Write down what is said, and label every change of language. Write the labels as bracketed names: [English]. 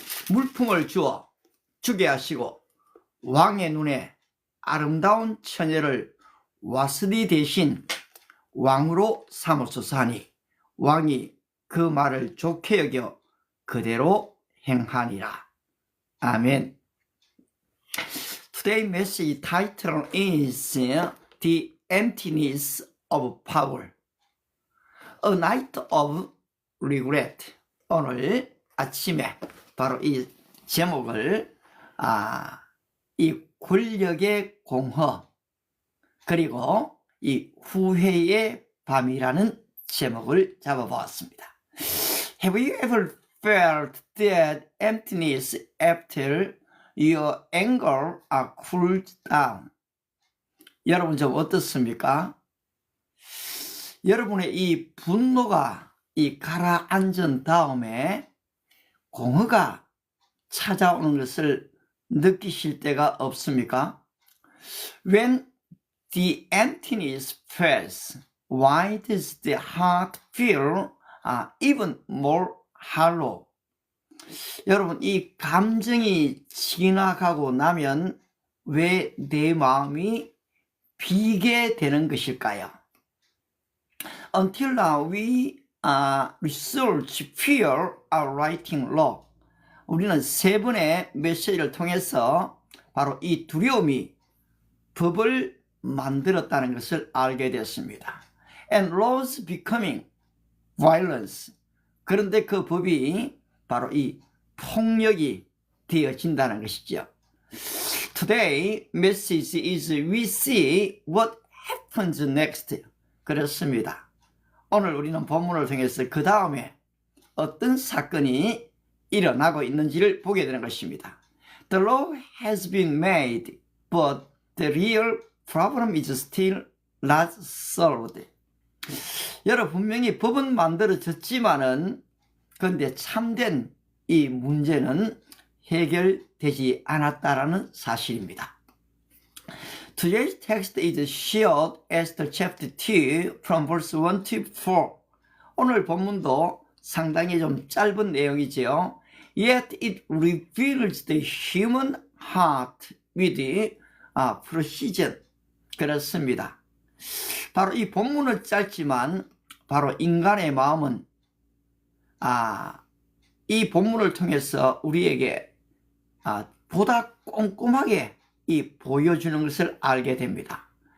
[Korean] 물품을 주어 주게 하시고 왕의 눈에 아름다운 처녀를 와스디 대신 왕으로 삼으소서 하니 왕이 그 말을 좋게 여겨 그대로 행하니라. 아멘. [English] Today's message title is The Emptiness of Power. A Night of Regret. [Korean] 오늘 아침에 바로 이 제목을 이 권력의 공허 그리고 이 후회의 밤이라는 제목을 잡아보았습니다. [English] Have you ever felt that emptiness after your anger cooled down? [Korean] 여러분 좀 어떻습니까? 여러분의 이 분노가 가라앉은 다음에 공허가 찾아오는 것을 느끼실 때가 없습니까? [English] When the emptiness passes, why does the heart feel even more hollow? [Korean] 여러분, 이 감정이 지나가고 나면 왜 내 마음이 비게 되는 것일까요? [English] Until now, we research fear writing law. [Korean] 우리는 세 번의 메시지를 통해서 바로 이 두려움이 법을 만들었다는 것을 알게 되었습니다. [English] And laws becoming violence. [Korean] 그런데 그 법이 바로 이 폭력이 되어진다는 것이죠. [English] Today message is we see what happens next. [Korean] 그렇습니다. 오늘 우리는 본문을 통해서 그 다음에 어떤 사건이 일어나고 있는지를 보게 되는 것입니다. [English] The law has been made, but the real problem is still not solved. [Korean] 여러분 분명히 법은 만들어졌지만은 그런데 참된 이 문제는 해결되지 않았다라는 사실입니다. [English] Today's text is short Esther chapter 2 from verse 1 to 4. [Korean] 오늘 본문도 상당히 좀 짧은 내용이지요. [English] Yet it reveals the human heart with precision. [Korean] 그렇습니다. 바로 이 본문은 짧지만 바로 인간의 마음은 이 본문을 통해서 우리에게 보다 꼼꼼하게 보여주는 것을 알게 됩니다.